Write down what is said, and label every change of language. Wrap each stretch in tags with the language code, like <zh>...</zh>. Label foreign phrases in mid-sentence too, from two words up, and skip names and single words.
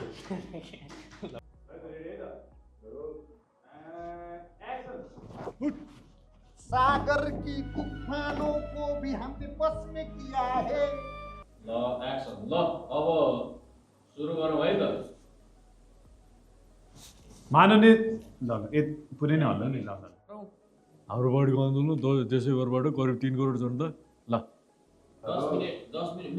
<hi>सागर की तूफानों को भी हमने बस में किया है।</hi> <ne>ल एक्सन ल अब सुरु गरौँ है त माननीय ल पुरै नै हल्ला नि ल हाम्रो बडीको आन्दोलन देशैभरबाट करिब 3 करोड जनता ल 10 मिनेट</ne>